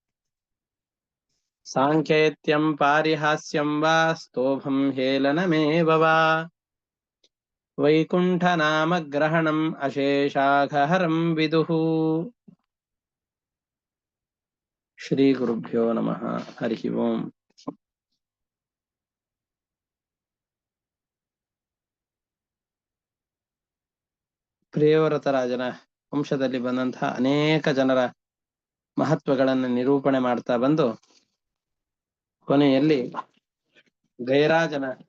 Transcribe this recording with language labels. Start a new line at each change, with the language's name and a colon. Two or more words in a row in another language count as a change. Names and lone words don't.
Sanskrit: साङ्केत्यं पारिहास्यं वा स्तोभं हेलनमेव वा वैकुण्ठनामग्रहणम् अशेषाघहरं विदुः ಶ್ರೀಗುರುಭ್ಯೋ ನಮಃ ಹರಿ ಓಂ.
Kannada: ಪ್ರಿಯವ್ರತರಾಜನ ವಂಶದಲ್ಲಿ ಬಂದಂತಹ ಅನೇಕ ಜನರ ಮಹತ್ವಗಳನ್ನು ನಿರೂಪಣೆ ಮಾಡ್ತಾ ಬಂದು ಕೊನೆಯಲ್ಲಿ ಗಯರಾಜನ